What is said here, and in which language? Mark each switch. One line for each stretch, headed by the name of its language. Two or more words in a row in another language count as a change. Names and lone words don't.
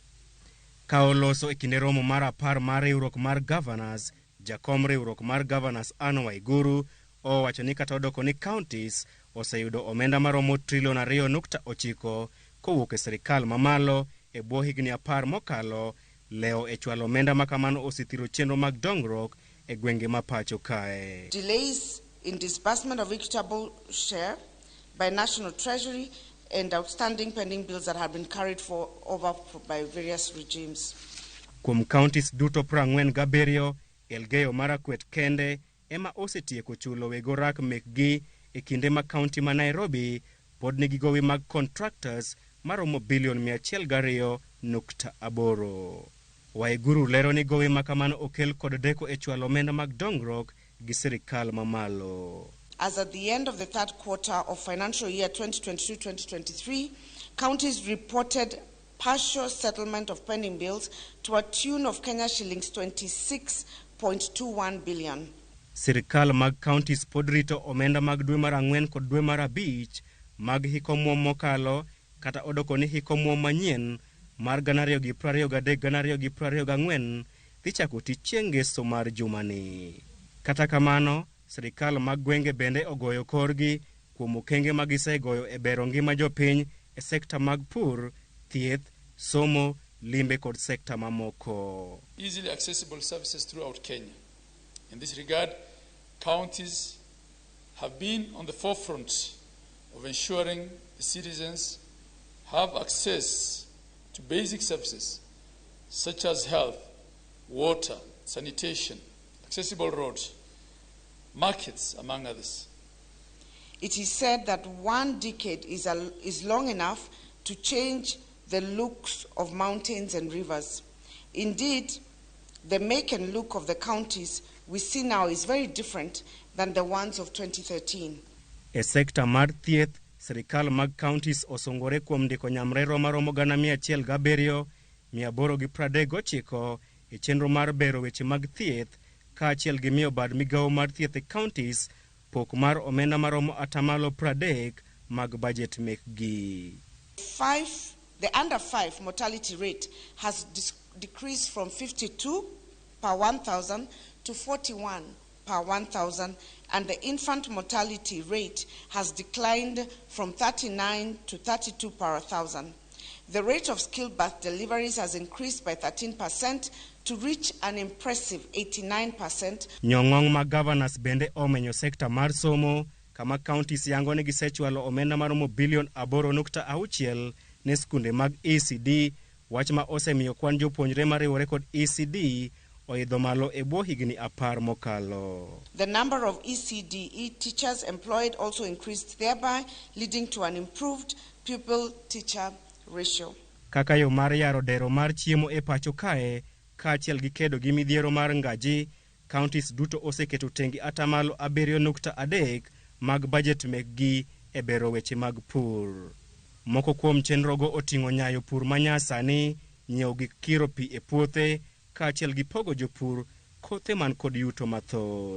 Luo (Kenya and Tanzania): Ka oloso e kinde romo mar 10 mar riwruok mar Governors, jakom riwruok mar Governors Anne Waiguru owacho ni kata odoko ni counties oseyudo omenda maromo $2.9 trilion kowuok e sirikal mamalo e bwo higni 10 mokalo. Leo e chwalo omenda makamano osethiro chenro mag dongruok e gwenge ma pacho kae.
English: Delays in disbursement of equitable share by National Treasury and outstanding pending bills that have been carried over by various regimes.
Luo (Kenya and Tanzania): Kuom counties duto 47, Elgeyo Marakwet kende ema osetieko chulo wego rak mekgi e kinde ma county ma Nairobi pod nigi gowi mag contractors maromo bilion 102.8. Waiguru lero ni gowi makamano okel kod deko e chwalo omenda mag dongruok gi sirikal mamalo.
English: As at the end of the third quarter of financial year 2022-2023, counties reported partial settlement of pending bills to a tune of Kenya shillings 26.21 billion.
Luo (Kenya and Tanzania): Sirikal mag counties pod rito omenda mag dwe mar 4 kod dwe mar 5 mag hiko muom mokalo kata odoko ni hiko muom manyien mar 2023-2024 dhi chako tich chieng' ngeso mar jumani. Kata kamano, sirikal mag gwenge bende ogoyo korgi kuom okenge ma gisegoyo e bero ngima jopiny e sekta mag pur, thieth, somo, limbe kod sekta mamoko.
English: Easily accessible services throughout Kenya. In this regard, counties have been on the forefront of ensuring the citizens have access to basic services such as health, water, sanitation, accessible roads, markets, among others. It is said that 1 decade is long enough to change the looks of mountains and rivers. Indeed, the make and look of the counties we see now is very different than the ones of 2013.
Luo (Kenya and Tanzania): E sekta mar thieth, sirikal mag counties osungore kuom ndiko nyamrero maromo 107,839 e chenro mar bero weche mag thieth kaachiel gi miyo bad migawo mar thieth e counties pok mar omenda maromo 30% mag budget mekgi.
English: The under 5 mortality rate has decreased from 52 per 1,000 to 41 per 1,000, and the infant mortality rate has declined from 39 to 32 per 1,000. The rate of stillbirth deliveries has increased by 13% to reach an impressive 89%.
Luo (Kenya and Tanzania): Nyong'ong mag governors bende omenyo sekta mar somo, kama counties yango ni gisechwalo omenda maromo bilion 8.6 ne skunde mag ECD, wach ma osemiyo kwan jopuonjre mariwore kod ECD oidho malo e bwo higni 10 mokalo.
English: The number of ECD teachers employed also increased, thereby leading to an improved pupil-teacher ratio.
Luo (Kenya and Tanzania): Kaka yo mar yaro dero mar chiemo e pacho kae, kaachiel gi kedo gi midhiero mar ngaji, counties duto oseketo tengi 7.3 mag budget mekgi e bero weche mag pur. Moko kuom chenrogo oting'o nyayo pur manyasani, nyiewo gik kiro pi e puothe, kaachiel gi pogo jopur kothe man kod yuto mathoth.